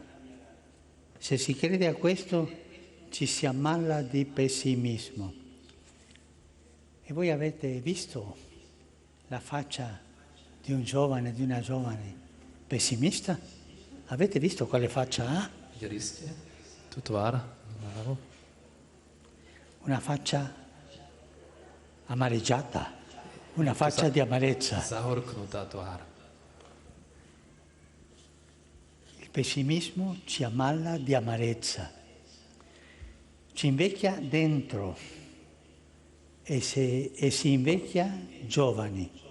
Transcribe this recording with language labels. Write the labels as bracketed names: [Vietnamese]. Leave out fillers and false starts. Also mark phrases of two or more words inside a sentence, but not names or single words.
[Italian] Se si crede a questo, ci si ammala di pessimismo. E voi avete visto la faccia di un giovane, di una giovane pessimista? Avete visto quale faccia ha? [Slovak] Videli ste tú tvár? [Italian] Una faccia amareggiata, una faccia di amarezza. [Slovak] Zahorknutá tvár. [Italian] Il pessimismo ci ammala di amarezza, ci invecchia dentro e si invecchia giovani.